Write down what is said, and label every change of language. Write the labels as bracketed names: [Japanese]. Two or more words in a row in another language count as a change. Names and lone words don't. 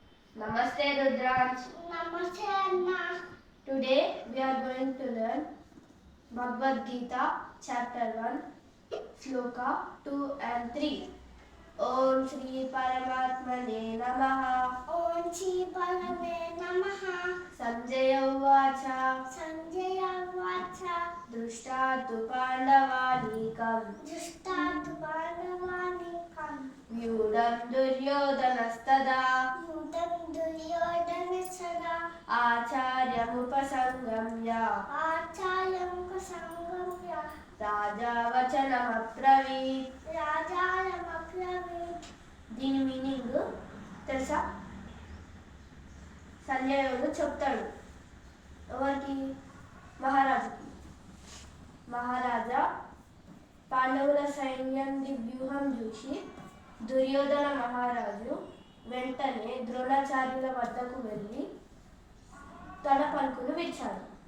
[English] Namaste Rudransh. Namaste Anna. Today we are going to learn Bhagavad Gita chapter 1 sloka 2 and 3. [Sanskrit] ओम् श्री परमात्मने नमः. ओम् श्री परमे नमः. सञ्जय उवाच. सञ्जय वाच. दृष्टतु पाण्डवानीकम्. दृष्टतु पाण्डवानीकम्. व्यूढम् दुर्योधनस्तदा. यूढम् दुर्योधनसदा. Acharyamupasangamya. आचार्यम् कसङ्गम्य. రాజావచనమబ్రవీత్. రాజాయమబ్రవీత్. [Telugu] దీని మీనింగ్ తెలుసా? సంజయుడు చెప్తాడు ఎవరికి? మహారాజుకి. మహారాజా పాండవుల సైన్యం వ్యూహం చూసి దుర్యోధన మహారాజు వెంటనే ద్రోణాచార్యుల వద్దకు వెళ్ళి తన పలుకును విచ్చాడు.